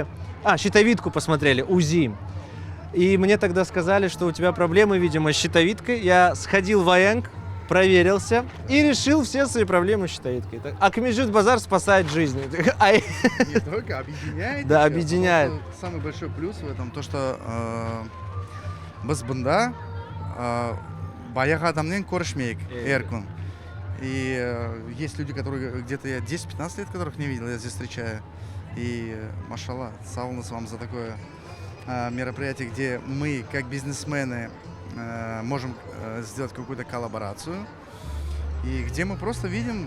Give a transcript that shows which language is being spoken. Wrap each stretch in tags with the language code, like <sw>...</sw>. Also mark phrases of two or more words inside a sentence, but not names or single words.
<ru>щитовидку посмотрели, УЗИ. И мне тогда сказали, что у тебя проблемы, видимо, с щитовидкой. Я сходил в АЭНК, проверился и решил все свои проблемы с щитовидкой. Ахмеджит Базар спасает жизни. Не только объединяет. Да, объединяет. Самый большой плюс в этом то, что</ru> <kk>біз бұнда баяғы адаммен көрішмейік эркун.</kk> <ru>И есть люди, которые где-то я 10-15 лет, которых не видел, я здесь встречаю. И, машалла, сағолыңыз вам за такое мероприятие, где мы, как бизнесмены, можем сделать какую-то коллаборацию. И где мы просто видим</ru>